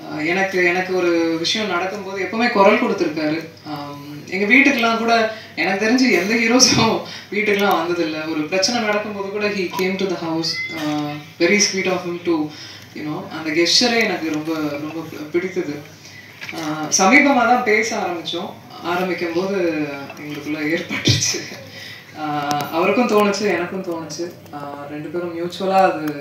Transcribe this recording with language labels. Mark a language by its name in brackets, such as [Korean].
[Tamil] எனக்கு ஒரு விஷயம் நடக்கும்போது எப்போவுமே குரல் கொடுத்துருக்காரு. எங்கள் வீட்டுக்கெலாம் கூட எனக்கு தெரிஞ்சு எந்த ஹீரோஸும் வீட்டுக்கெலாம் வந்ததில்லை. ஒரு பிரச்சனை நடக்கும்போது கூட [English] he came to the house. Very sweet of him to, [Tamil] அந்த கெஸ்டரே எனக்கு ரொம்ப ரொம்ப பிடித்தது. சமீபமாக தான் பேச ஆரம்பிக்கும் போது எங்களுக்குள்ள ஏற்பட்டுச்சு. அவருக்கும் தோணுச்சு, எனக்கும் தோணுச்சு. 2 பேரும் மியூச்சுவலாக